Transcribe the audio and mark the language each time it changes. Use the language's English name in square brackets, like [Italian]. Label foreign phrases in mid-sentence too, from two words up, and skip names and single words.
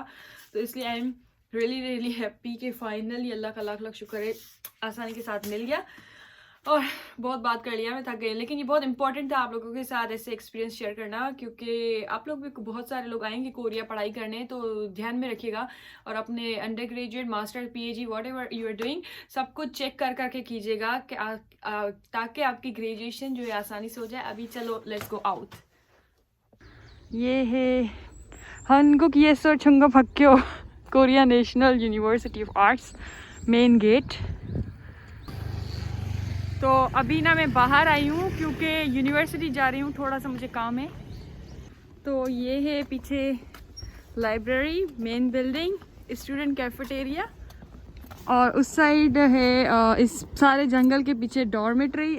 [Hindi] तो इसलिए [English] I am really really happy [Hindi] कि फाइनली अल्लाह का लाख लाख शुक्र है आसानी के साथ मिल गया। और बहुत बात कर लिया, मैं थक गई, लेकिन ये बहुत इंपॉर्टेंट था आप लोगों के साथ ऐसे [English] experience share [Hindi] करना, क्योंकि आप लोग भी बहुत सारे लोग आएंगे कोरिया पढ़ाई करने, तो ध्यान में रखिएगा और अपने [English] under graduate master PhD whatever you are doing [Hindi] सब कुछ चेक कर करके कीजिएगा कि ताकि आपकी ग्रेजुएशन जो है आसानी से हो जाए। अभी चलो [English] let's go out. [Hindi] ये है 한국 예술총각학교 कोरिया नेशनल यूनिवर्सिटी ऑफ आर्ट्स [English] main gate. [Hindi] तो अभी ना मैं बाहर आई हूँ क्योंकि यूनिवर्सिटी जा रही हूँ, थोड़ा सा मुझे काम है। तो ये है पीछे लाइब्रेरी, [English] main building, student cafeteria, [Hindi] और उस साइड है इस सारे जंगल के पीछे डॉर्मेट्री।